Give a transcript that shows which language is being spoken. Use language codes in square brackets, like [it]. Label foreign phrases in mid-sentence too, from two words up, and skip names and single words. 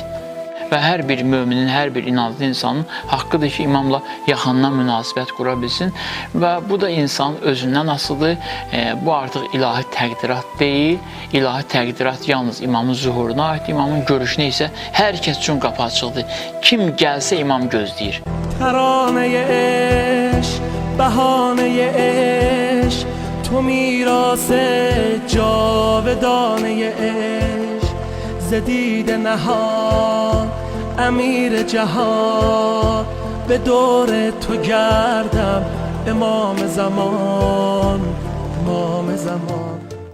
[az] Və hər bir müminin, hər bir inanclı insanın haqqıdır ki, imamla yaxından münasibət qura bilsin. Və bu da insan özündən asılıdır. Bu artıq ilahi təqdirat deyil. İlahi təqdirat yalnız imamın zuhuruna aiddir. İmamın görüşünə isə hər kəs üçün qapı açıqdır. Kim gəlsə imam gözləyir. [fa] ترانه عشق بهانه عشق تو میراث جاودانه عشق زدید نهاد امیر جهان به دور تو گردم امام زمان